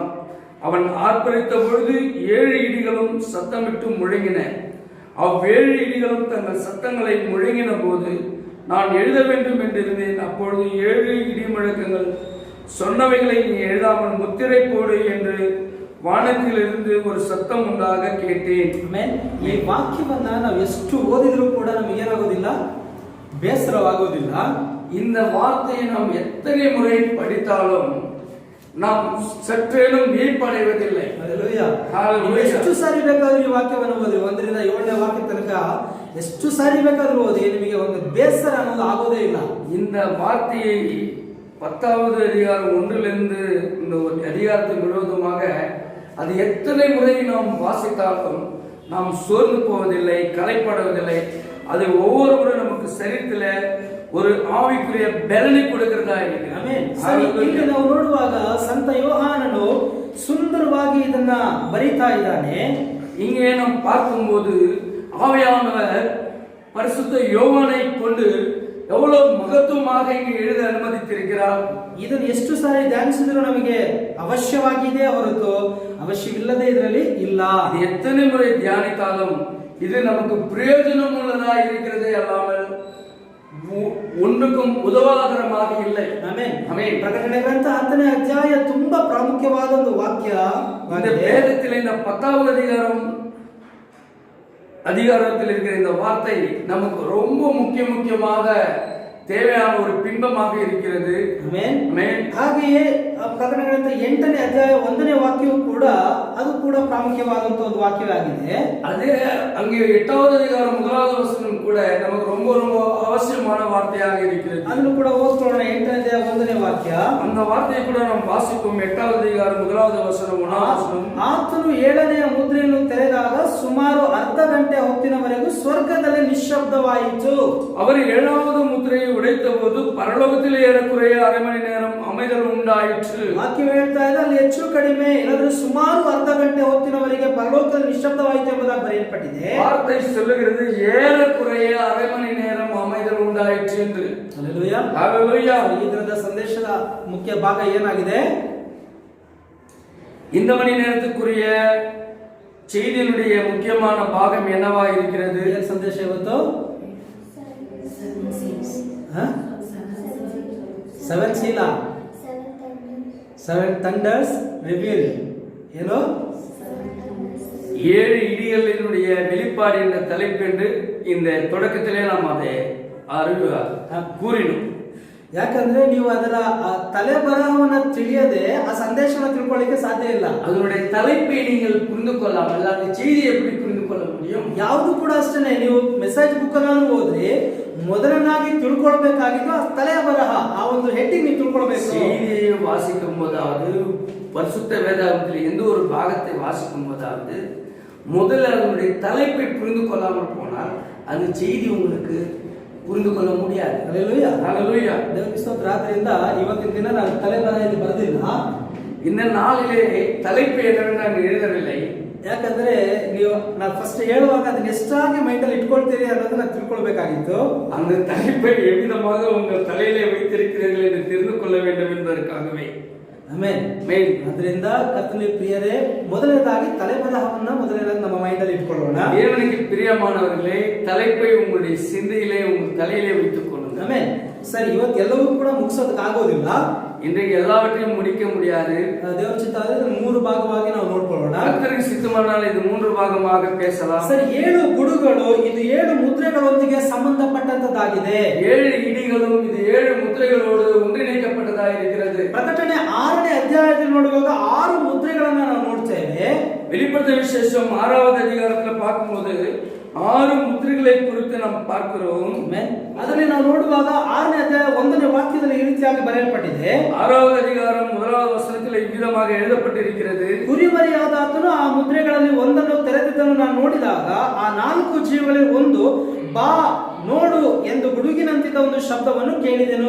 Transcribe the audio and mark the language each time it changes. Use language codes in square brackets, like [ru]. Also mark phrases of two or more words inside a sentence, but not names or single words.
[ta] அவன் ஆர்ப்பரித்த பொழுது 7 இடிகளும் சத்தமிட்டு முழங்கின. அவ்வேழு இடிகளும் தங்கள் சத்தங்களை முழங்கின போது நான் எழுத வேண்டும் என்றிருந்தேன். அப்பொழுது 7 இடி முழக்கங்கள் சொன்னவைகளை நீ எழுதாமல் முத்திரை போடு என்று ವಾನತಿಲಿருந்து ஒரு சத்தம் உண்டாக கேட்டேன். [kn] ಆಮೆನ್. ಈ ವಾಕ್ಯವನ್ನ ನಾವು ಎಷ್ಟು ಓದಿದರೂ ಕೂಡ ನಮಗೆ ಏನಾಗೋದಿಲ್ಲ, ಬೇಸರವಾಗೋದಿಲ್ಲ. [ta] இந்த வார்த்தையை நாம் எத்தனை முறை படித்தாலும் நாம் சற்றேனும் வியப்படைவதில்லை. [kn] ಎಷ್ಟು ಸಾರಿ ಬೇಕಾದ್ರೂ ಈ ವಾಕ್ಯವನ್ನು ಓದಿ 1ರಿಂದ 7ನೇ ವಾಕ್ಯ ತನಕ ಎಷ್ಟು ಸಾರಿ ಬೇಕಾದ್ರೂ ಓದಿ ನಿಮಗೆ ಒಂದು ಬೇಸರ ಅನ್ನೋದು ಆಗೋದೇ ಇಲ್ಲ. [ta] இந்த வார்த்தையை 10வது அதிகாரம் 1லிருந்து இந்த அதிகாரத்தின் முழுவதுமாக அது எத்தனை முறை நாம் வாசித்தாலும் நாம் சோர்ந்து போவதில்லை, கலைப்படுவதில்லை. அது ஒவ்வொரு முறை நமக்கு சரீரத்துல ஒரு ஆவிக்குரிய பலனை கொடுக்கிறதா இருக்கு. [kn] ಇಲ್ಲಿ ನಾವು ನೋಡುವಾಗ ಸಂತ ಯೋಹಾನನು ಸುಂದರವಾಗಿ ಇದನ್ನ ಬರೀತಾ ಇದ್ದಾನೆ. [ta] இங்கே நாம் பார்க்கும்போது ஆவியானவர் பரிசுத்த யோவானை கொண்டு எவ்வளவு மகத்துவமாக இங்கே எழுத ಅನುಮತಿಸಿರುக்கிறார். [kn] ಇದನ್ನು ಎಷ್ಟು ಸಾರಿ ಧ್ಯಾನಿಸಿದ್ರು ನಮಗೆ ಅವಶ್ಯವಾಗಿದೆ ಹೊರತು ಅವಶ್ಯವಿಲ್ಲದೆ ಇದರಲ್ಲಿ ಇಲ್ಲ. [ta] இது எத்தனை முறை தியானித்தாலும் இது நமக்கு பிரயோஜனம் உள்ளதா இருக்கிறதே அல்லாமல் ஒன்றுக்கும் உதவாகரமாக இல்லை. [kn] ಆಮೆನ್. ಆಮೆನ್. ಪ್ರಕಟಣೆ ಗ್ರಂಥ 10ನೇ ಅಧ್ಯಾಯ ತುಂಬಾ ಪ್ರಾಮುಖ್ಯವಾದ ಒಂದು ವಾಕ್ಯ. [ta] இந்த வேதத்தில் இந்த 10வது அதிகாரத்தில் இருக்கிற இந்த வார்த்தை நமக்கு ரொம்ப முக்கியமாக தேவையான ஒரு பிம்பமாக இருக்கிறது. [kn] ಹಾಗೆಯೇ ಪ್ರಕಟಣೆ ಗ್ರಂಥ 8ನೇ ಅಧ್ಯಾಯ 1ನೇ ವಾಕ್ಯವು ಕೂಡ ಅದು ಕೂಡ ಪ್ರಾಮುಖ್ಯವಾದಂತ ಒಂದು ವಾಕ್ಯವಾಗಿದೆ. [ta] ಅದೇ அங்கே 8வது அதிகாரம் 1வது வசனம் கூட நமக்கு ரொம்ப அவசியமான வார்த்தையாக இருக்கிறது. [kn] ಅದನ್ನು ಕೂಡ ಓದ್ಕೊಳ್ಳೋಣ. 8ನೇ ಅಧ್ಯಾಯ 1ನೇ ವಾಕ್ಯ. [ta] அந்த வார்த்தையை கூட நாம் வாசிப்போம். 8வது அதிகாரம் 1வது வசனம் 1வது வசனம். [kn] ಆತನು 7ನೇ ಮುದ್ರೆಯನ್ನು ತೆರೆದಾಗ ಸುಮಾರು ಅರ್ಧ ಗಂಟೆ ಹೊತ್ತಿನವರೆಗೂ ಸ್ವರ್ಗದಲ್ಲಿ ನಿಶ್ಶಬ್ದವಾಯಿತು. [ta] அவர் 7வது முத்திரையை உடைத்த போது பரலோகத்தில் ஏறக்குறைய அரை மணி நேரம் அமைதல் உண்டாயிற்று. [kn] ವಾಕ್ಯ ಹೇಳ್ತಾ ಇದೆ ಅಲ್ಲಿ ಹೆಚ್ಚು ಕಡಿಮೆ ಇಲ್ಲದ್ರೆ ಸುಮಾರು ಅರ್ಧ ಗಂಟೆ ಹೊತ್ತಿನವರೆಗೆ ಪರಲೋಕದಲ್ಲಿ ನಿಶ್ಶಬ್ದವಾಯಿತು ಎಂಬುದಾಗಿ ಬರೆಯಲ್ಪಟ್ಟಿದೆ. [ta] வார்த்தை சொல்லுகிறது ஏறக்குறைய அரை மணி நேரம் அமைதல் உண்டாயிற்று என்று. [kn] ಹಲ್ಲೆಲೂಯಾ, ಹಲ್ಲೆಲೂಯಾ. ಈ ದಿನದ ಸಂದೇಶದ ಮುಖ್ಯ ಭಾಗ ಏನಾಗಿದೆ? [ta] இந்த மணி நேரத்துக்குரிய செய்தியினுடைய முக்கியமான பாகம் என்னவா இருக்கிறது? [kn] ಸಂದೇಶ ಇವತ್ತು 7 [en] seal, 7 thunders revealed. [kn] ಏನು? [ta] 7 இடிகளினுடைய வெளிப்பாடு என்ற தலைப்பு என்று இந்த தொடக்கத்திலே நாம் அதை கூறினோம். [kn] ಯಾಕಂದ್ರೆ ನೀವು ಅದರ ತಲೆ ಬರಹವನ್ನ ತಿಳಿಯದೆ ಆ ಸಂದೇಶವನ್ನು ತಿಳ್ಕೊಳ್ಳಿಕ್ಕೆ ಸಾಧ್ಯ ಇಲ್ಲ. [ta] அதனுடைய தலைப்பை நீங்கள் புரிந்து கொள்ளாமல் அந்த செய்தியை எப்படி புரிந்து கொள்ள முடியும்? [kn] ಯಾವುದು ಕೂಡ ಅಷ್ಟೇ. ನೀವು [en] message book [kn] ಅನ್ನು ಓದ್ರಿ, ಮೊದಲನಾಗಿ ತಿಳ್ಕೊಳ್ಬೇಕಾಗಿದ್ದು ಆ ತಲೆ ಬರಹ, ಆ ಒಂದು ಹೆಡ್ಡಿಂಗ್ ನೀವು ತಿಳ್ಕೊಳ್ಬೇಕು. [ta] செய்தியை வாசிக்கும் போதாவது பரிசுத்த வேதாகமத்தில் எந்த ஒரு பாகத்தை வாசிக்கும் போதாவது முதல்ல அதனுடைய தலைப்பை புரிந்து கொள்ளாமல் போனால் அந்த செய்தி உங்களுக்கு புரிந்து கொள்ள முடியாது. [kn] ಹಲ್ಲೆಲೂಯಾ, ಹಲ್ಲೆಲೂಯಾ. ದೇವರಿಗೆ ಸ್ತೋತ್ರ. ರಾತ್ರಿಯಿಂದ ಇವತ್ತಿನ ದಿನ ನಾನು ತಲೆ ಬರಹ ಇಲ್ಲಿ ಬರೆದಿಲ್ಲ. [ta] இந்த நாளிலே தலைப்பு என்னவென்று நான் எழுதவில்லை. [kn] ಯಾಕಂದ್ರೆ ನೀವು ನಾನು ಫಸ್ಟ್ ಹೇಳುವಾಗ ಅದನ್ನ ಎಷ್ಟಾಗಿ ಮೈಂಡಲ್ಲಿ ಇಟ್ಕೊಳ್ತೀರಿ ಅನ್ನೋದನ್ನ ತಿಳ್ಕೊಳ್ಬೇಕಾಗಿತ್ತು. [ta] அந்த தலைப்பை எவ்விதமாக உங்கள் தலையிலே வைத்திருக்கிறீர்கள் என்று தெரிந்து கொள்ள வேண்டும் என்பதற்காகவே. [kn] ಆಮೆನ್. ಮೇನ್ ಅದರಿಂದ ಕರ್ತನಿಗೆ ಪ್ರಿಯರೇ, ಮೊದಲನೇದಾಗಿ ತಲೆಬರಹವನ್ನ ಮೊದಲನೇದಾಗಿ ನಮ್ಮ ಮೈಂಡಲ್ಲಿ ಇಟ್ಕೊಳ್ಳೋಣ. [ta] தேவனுக்கு பிரியமானவர்களே, தலைப்பை உங்களுடைய சிந்தையிலே உங்கள் தலையிலே வைத்துக் கொள்ளுங்கள். [kn] ಆಮೆನ್. ಸರಿ, ಇವತ್ತು ಎಲ್ಲವೂ ಕೂಡ ಮುಗಿಸೋದಕ್ಕೆ ಆಗೋದಿಲ್ಲ. [ta] இன்றைக்கு எல்லாவற்றையும் முடிக்க முடியாது. [kn] ದೇವರ ಚಿತ್ತ ಆದರೆ 3 ಭಾಗವಾಗಿ ನಾವು ನೋಡ್ಕೊಳ್ಳೋಣ. [ta] கர்த்தருக்கு சித்தமானால் இது 3 பாகமாக பேசலாம். [kn] ಸರಿ, 7 ಗುಡುಗಳು ಇದು 7 ಮುದ್ರೆಗಳೊಂದಿಗೆ ಸಂಬಂಧಪಟ್ಟಂತದ್ದಾಗಿದೆ. [ta] 7 ಇಡಿகளும் ಇದು 7 ಮುದ್ರೆಗಳೋடு ஒன்றிணைக்கப்பட்டதாக இருக்கிறது. [kn] ಪ್ರಕಟಣೆ 6ನೇ ಅಧ್ಯಾಯದಲ್ಲಿ ನೋಡುವಾಗ 6 ಮುದ್ರೆಗಳನ್ನ ನಾವು ನೋಡ್ತೇವೆ. [ta] வெளிப்படுத்தின விசேஷம் 6வது அதிகாரத்துல பார்க்கும்போது 6 முத்திரைகளை குறித்து நாம் பார்க்கிறோம். [kn] ಅದರಲ್ಲಿ ನಾವು ನೋಡುವಾಗ 6ನೇ ಅಧ್ಯಾಯ 1ನೇ ವಾಕ್ಯದಲ್ಲಿ ಈ ರೀತಿಯಾಗಿ ಬರೆಯಲ್ಪಟ್ಟಿದೆ. [ta] 6வது அதிகாரம் 1வது வசனத்தில் இவ்விதமாக எழுதப்பட்டிருக்கிறது. [kn] ಕುರಿಮರಿಯಾದಾತನು ಆ ಮುದ್ರೆಗಳಲ್ಲಿ ಒಂದನ್ನು ತೆರೆದಿದ್ದನ್ನು ನಾನು ನೋಡಿದಾಗ ಆ 4 ಜೀವಗಳಲ್ಲಿ ಒಂದು ಬಾ ನೋಡು ಎಂದು ಗುಡುಗಿನಂತಿದ್ದ ಒಂದು ಶಬ್ದವನ್ನು ಕೇಳಿದೆನು.